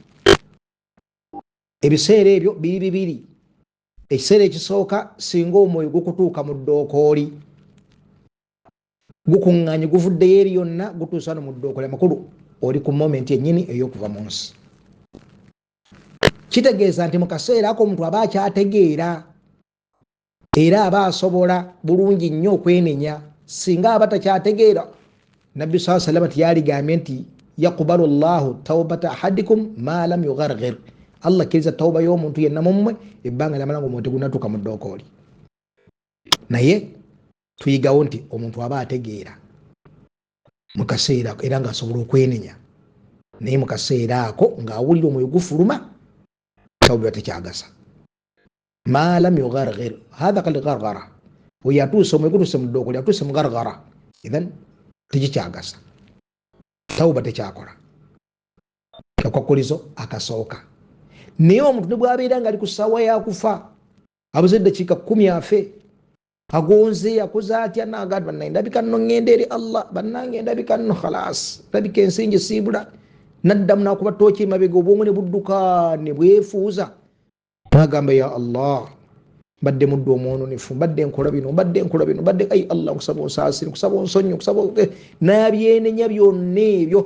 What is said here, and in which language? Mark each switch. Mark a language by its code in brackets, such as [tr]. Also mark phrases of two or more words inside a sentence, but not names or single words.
[lg] Ebiseera ebyo biri bibiri. Ekiseera ekisooka singa omwoyo gukutuuka mu ddookooli, gukuŋŋaanye guvuddeyo eri yonna, gutuusa no mu ddookooli, amakulu oli ku momenti ennyini ey'okuva mu nsi. Kitegeeza nti mu kaseera ako omuntu aba akyategeera era aba asobola bulungi nnyo okwenenya. Singa aba takyategeera, Nabbi [ar] صلى الله عليه وسلم [lg] yaligambye nti [ar] يقبل الله توبة أحدكم ما لم يغرغر. [lg] Allah akkiriza tawuba y'omuntu yenna mummwe ebbanga lyamala ng'omwoyo tegunnatuuka mu ddookooli. Naye tuyigawo nti omuntu aba ategeera mu kaseera ako era ng'asobola okwenenya, naye mu kaseera ako ng'awulira omwoyo gufuluma, tawuba tekyagasa. [ar] ما لم يغرغر هذا كالغرغرة, [lg] oyo atuuse omwoyo gutuuse mu ddookooli, atuuse mu gharghara, idhan tekikyagasa, tawuba tekyakola. Akwakulizo akasooka. Naye omuntu ne bw'abeera ng'ali ku ssaawa yakufa, abuze eddakiika 10 afe, agonze akoze atya, n'agamba bannange ndabika nno ŋŋenda eri Allah, bannange ndabika nno khalaas, ndabika ensingi siibula, n'addamu n'akuba tooki emabega, obwongo ne budduka ne bwefuuza, n'agamba [ar] يا الله, [lg] mbadde muddu omwononefu, mbadde nkola bino, mbadde ayi Allah nkusaba onsaasire, nkusaba onsonyi, n'abyenenya byonna ebyo.